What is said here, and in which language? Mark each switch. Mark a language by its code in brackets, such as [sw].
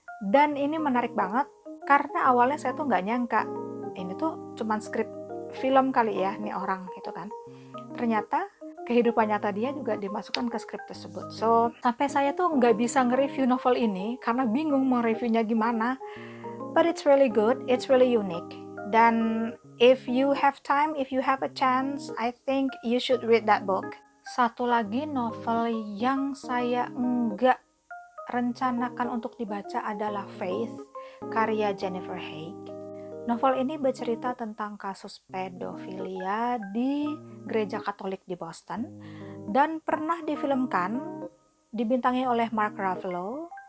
[id] Dan ini menarik banget karena awalnya saya tuh nggak nyangka ini tuh cuman skrip film kali ya nih orang gitu kan. Ternyata kehidupan nyata dia juga dimasukkan ke skrip tersebut. So, sampai saya tuh nggak bisa nge-review novel ini karena bingung mau reviewnya gimana. [en] But it's really good, it's really unique. Dan if you have time, if you have a chance, I think you should read that book. [id] Satu lagi novel yang saya nggak rencanakan untuk dibaca adalah Faith, karya Jennifer Haigh. Novel ini bercerita tentang kasus pedofilia di gereja Katolik di Boston dan pernah difilmkan, dibintangi oleh Mark Ruffalo.